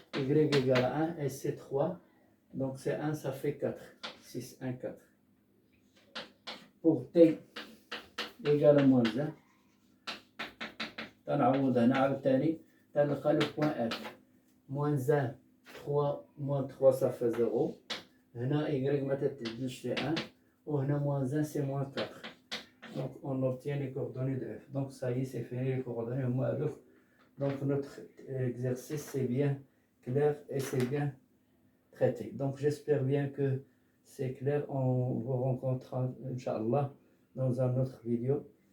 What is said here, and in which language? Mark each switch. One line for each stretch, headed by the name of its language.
French: Y égale à 1, et c'est 3. Donc, c'est 1, ça fait 4. 6, 1, 4. Pour t égale à moins 1,
Arabic: تنعوض هنا عاوتاني تلقى
French: le point F. Moins 1, 3, moins 3, ça fait 0.
Arabic: هنا Y ما تتبدلش
French: c'est 1.
Arabic: وهنا
French: moins 1, c'est moins 4. Donc, on obtient les coordonnées de F. Donc, ça y est, c'est fini les coordonnées. Donc, notre exercice, c'est bien clair et c'est bien traité. Donc, j'espère bien que c'est clair. On vous rencontrera, Inch'Allah, dans un autre vidéo.